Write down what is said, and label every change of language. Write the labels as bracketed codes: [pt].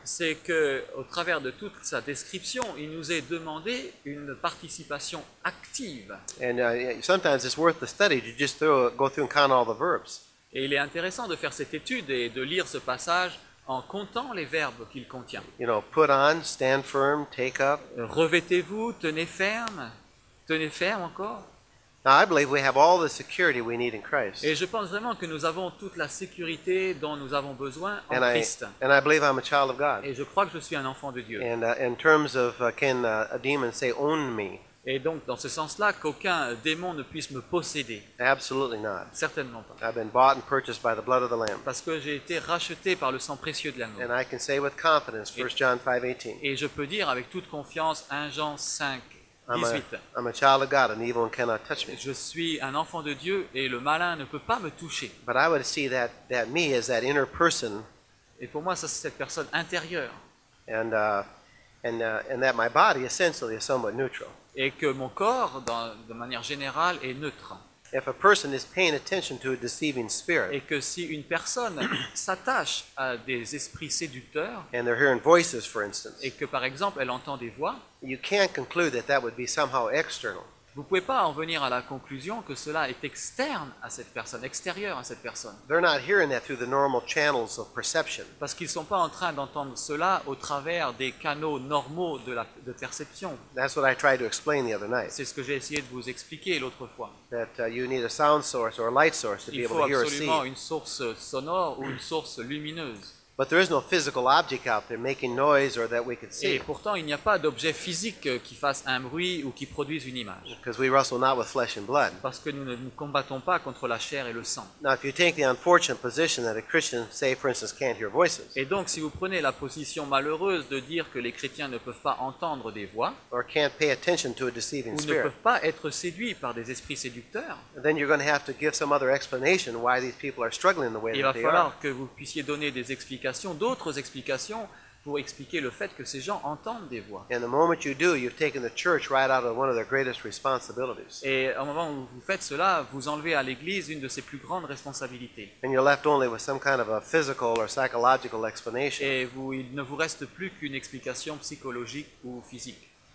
[fr] c'est que, au travers de toute sa description, il nous est demandé une participation active. [en] And sometimes it's worth the study to just go through and count all the verbs. [fr] Et il est intéressant de faire cette étude et de lire ce passage en comptant les verbes qu'il contient. [en] You know, put on, stand firm, take up. [fr] Revêtez-vous, tenez ferme encore. [en] Now, I believe we have all the security we need in Christ. [fr] Et je pense vraiment que nous avons toute la sécurité dont nous avons besoin en [en] And Christ. I believe I'm a child of God. [fr] Et je crois que je suis un enfant de Dieu. [en] And in terms of, can a demon say, own me? [fr] Et donc, dans ce sens-là, qu'aucun démon ne puisse me posséder. [en] Absolutely not. [fr] Certainement pas. [en] I've been bought and purchased by the blood of the Lamb. [fr] Parce que j'ai été racheté par le sang précieux de l'agneau. [en] And I can say with confidence, 1 John 5:18, [fr] Et je peux dire avec toute confiance, 1 Jean 5, [en] I'm [fr] 18. [en] a child of God and evil one cannot touch me. [fr] Je suis un enfant de Dieu et le malin ne peut pas me toucher. [en] But I would see that me as that inner person, [fr] Et pour moi, ça c'est cette personne intérieure. [en] and that my body essentially is somewhat neutral. [fr] Et que mon corps, de manière générale, est neutre. [en] If a person is paying attention to a deceiving [fr] Et [en] spirit, [fr] que si une personne s'attache à des esprits séducteurs, [en] and they're hearing voices, for instance, [fr] et que par exemple elle entend des voix, [en] you can't conclude that would be somehow external. [fr] vous ne pouvez pas en venir à la conclusion que cela est externe à cette personne, extérieur à cette personne. [en] They're not hearing that through the normal channels of perception. [fr] Parce qu'ils ne sont pas en train d'entendre cela au travers des canaux normaux de perception. [en] That's what I tried to explain the other night. [fr] C'est ce que j'ai essayé de vous expliquer l'autre fois. [en] That you need a sound source or a light source to be [fr] Il [en] able [fr] faut [en] to hear or [fr] absolument [en] see. [fr] une source sonore ou une source lumineuse. [en] But there is no physical object out there making noise or that we could [fr] Et [en] see, [fr] pourtant, il n'y a pas d'objet physique qui fasse un bruit ou qui produise une image. [en] because we wrestle not with flesh and blood. [fr] Parce que nous ne nous combattons pas contre la chair et le sang. [en] Now, if you take the unfortunate position that a Christian, say, for instance, can't hear voices, [fr] Et donc, si vous prenez la position malheureuse de dire que les chrétiens ne peuvent pas entendre des voix, [en] or can't pay attention to a deceiving [fr] ou ne [en] spirit, [fr] peuvent pas être séduits par des esprits séducteurs, [en] then you're going to have to give some other explanation why these people are struggling the way [fr] il [en] that [fr] va [en] they are. [fr] falloir que vous puissiez donner des explications, d'autres explications, pour expliquer le fait que ces gens entendent des voix. [en] And the moment you do, you've taken the church right out of one of their greatest responsibilities. [fr] Et au moment où vous faites cela, vous enlevez à l'Église une de ses plus grandes responsabilités. [en] And you're left only with some kind of a physical or psychological explanation. [fr] Et il ne vous reste plus qu'une explication psychologique ou physique.